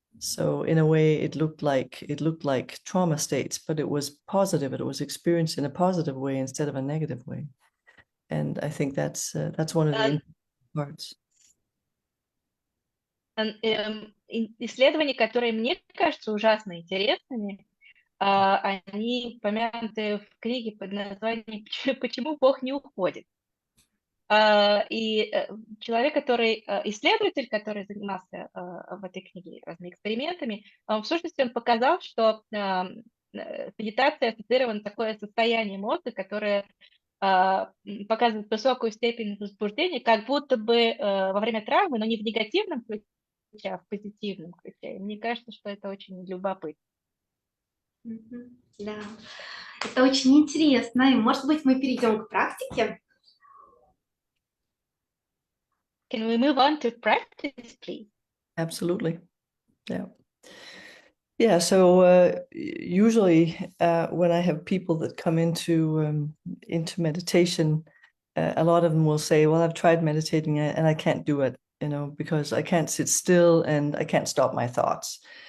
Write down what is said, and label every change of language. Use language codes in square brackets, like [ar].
[en] So in a way, it looked like trauma states, but it was positive. It was experienced in a positive way instead of a negative way. And I think that's one of the parts. [ru] Исследования, которые мне кажутся ужасно интересными, они упомянуты в книге под названием «Почему Бог не уходит?». И человек, исследователь, который занимался в этой книге разными экспериментами, в сущности, он показал, что медитация ассоциирована такое состояние мозга, которое показывает высокую степень возбуждения, как будто бы во время травмы, но не в негативном ключе, а в позитивном ключе. И мне кажется, что это очень любопытно. Да, это очень интересно. И, может быть, мы перейдем к практике? [en] Can we move on to practice, please? Absolutely. Yeah. Yeah, so usually when I have people that come into meditation, a lot of them will say, well, I've tried meditating and I can't do it, because I can't sit still and I can't stop my thoughts.